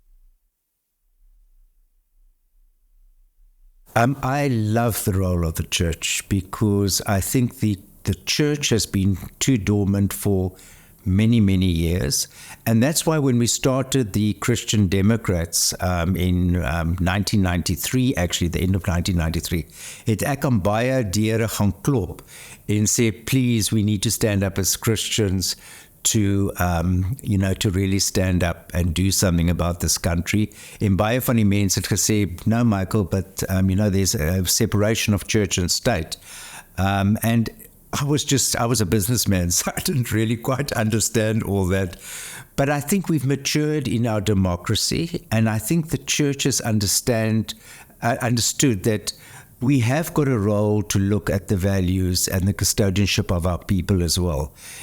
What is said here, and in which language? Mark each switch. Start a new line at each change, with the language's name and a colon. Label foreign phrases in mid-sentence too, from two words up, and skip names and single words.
English: I love the role of the church, because I think the church has been too dormant for many, many years. And that's why when we started the Christian Democrats in 1993, actually, the end of 1993,
Afrikaans: het ek aan baie deure gaan klop en sê,
English: please, we need to stand up as Christians to really stand up and do something about this country.
Afrikaans: En baie van die mense het gesê,
English: no, Michael, but, there's a separation of church and state. And I was a businessman, so I didn't really quite understand all that. But I think we've matured in our democracy, and I think the church has understood that we have got a role to look at the values and the custodianship of our people as well.